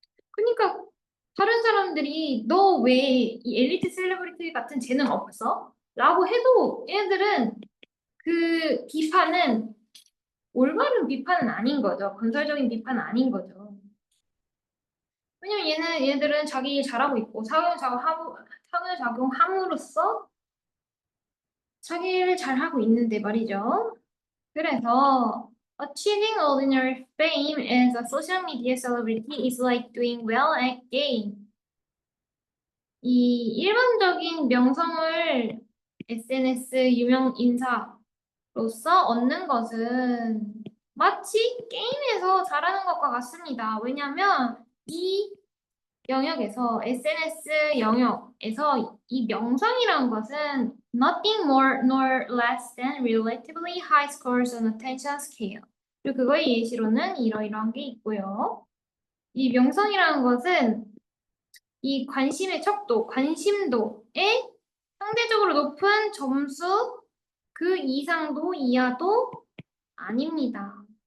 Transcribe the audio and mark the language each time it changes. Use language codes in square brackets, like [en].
[ko] 그러니까 다른 사람들이 너 왜 이 엘리트 셀러브리티 같은 재능 없어? 라고 해도 얘들은 그 비판은 올바른 비판은 아닌 거죠. 건설적인 비판은 아닌 거죠. 왜냐면 얘들은 자기 일 잘하고 있고 상호작용함으로써 자기 일을 잘하고 있는데 말이죠. 그래서 [en] achieving ordinary fame as a social media celebrity is like doing well at game. [ko] 이 일반적인 명성을 SNS 유명 인사로서 얻는 것은 마치 게임에서 잘하는 것과 같습니다. 왜냐하면 이 영역에서 SNS 영역에서 이 명성이라는 것은 [en] nothing more nor less than relatively high scores on attention scale. [ko] 그리고 그거의 예시로는 이러이러한 게 있고요. 이 명성이라는 것은 이 관심의 척도, 관심도에 상대적으로 높은 점수 그 이상도 이하도 아닙니다.